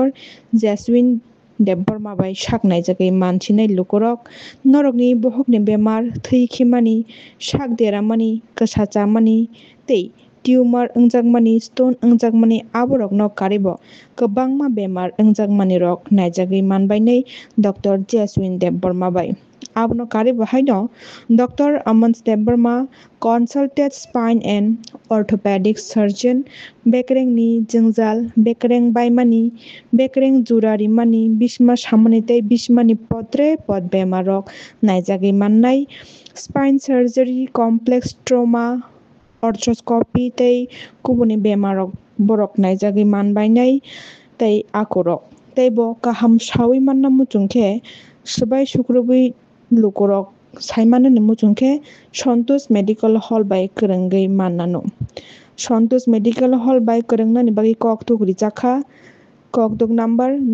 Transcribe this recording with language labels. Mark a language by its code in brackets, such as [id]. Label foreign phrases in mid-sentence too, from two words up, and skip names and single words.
[trp] Jaswin Deborma bai saknai jagui mansinai lukurok norokni bohokni bemar thwikimani sakderamani kwsachamani tei tumor wngjakmani stone wngjakmani aborokno karibo kwbangma bemar wngjakmani rok naijagui manbai nei Dr. Jaswin Deborma bai abono karibo haino Dr. Amans Deborma [en] consulted spine and orthopedic surgeon [trp] bekrengni jwngjal bekreng baimani bekreng jurarimani bisma samani tei bismani pot bemar rok naijagui mannai [en] spine surgery complex trauma arthroscopy [trp] tei kubuni bemar rok borok naijagui manbai nei tei akorok tei bo kaham sawi manna muchungkhe sbai sukrubui lukurok saimanani muchungkhe Santosh Medical Hall bai kwrwngui mannano Santosh Medical Hall by Karangnani bagi koktuk rijaka koktuk number